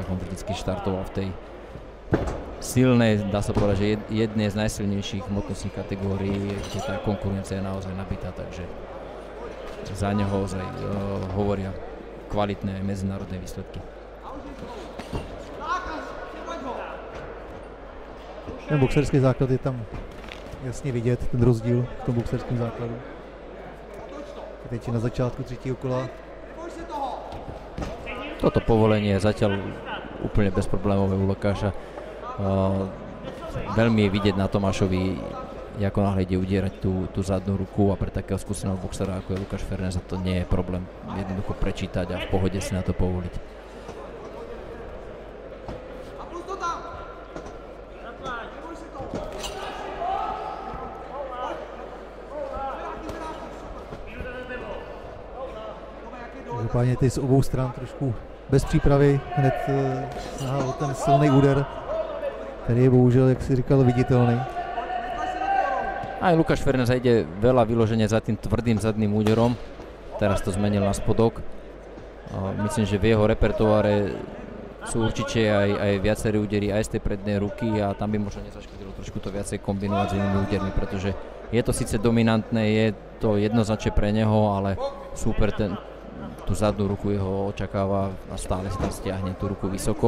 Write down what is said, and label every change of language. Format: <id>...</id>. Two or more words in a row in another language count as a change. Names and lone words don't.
<sk>On vždycky štartoval v tej silnej, dá sa povedať, že jednej z najsilnejších hmotnostných kategórií, kde tá konkurencia je naozaj nabitá, takže za neho ozaj hovoria kvalitné medzinárodné výsledky.</sk> <cs>Ten boxerský základ je tam jasně vidět, ten rozdíl v tom boxerském základu. Teď na začátku 3. kola.</cs> <sk>Toto povolenie je zatiaľ úplne bezproblémové u Lukáša. Veľmi je vidieť na Tomášovi, ako náhle ide udierať tú zadnú ruku, a pre takého skúseného boxera ako je Lukáš Fernez to nie je problém jednoducho prečítať a v pohode si na to povoliť.</sk> <cs>Každopádně ty z obou stran trošku bez přípravy, hned snaha o ten silný úder, který je bohužel, jak si říkal, viditelný.</cs> <sk>Aj Lukáš Fernez ide veľa vyloženie za tým tvrdým zadným úderom, teraz to zmenil na spodok. Myslím, že v jeho repertoáre sú určite aj viaceré údery aj z tej prednej ruky a tam by možno nezaškodilo trošku to viacej kombinovať s inými údermi, pretože je to síce dominantné, je to jednoznačne pre neho, ale super tú zadnú ruku jeho očakáva a stále si tam stiahne tú ruku vysoko.</sk>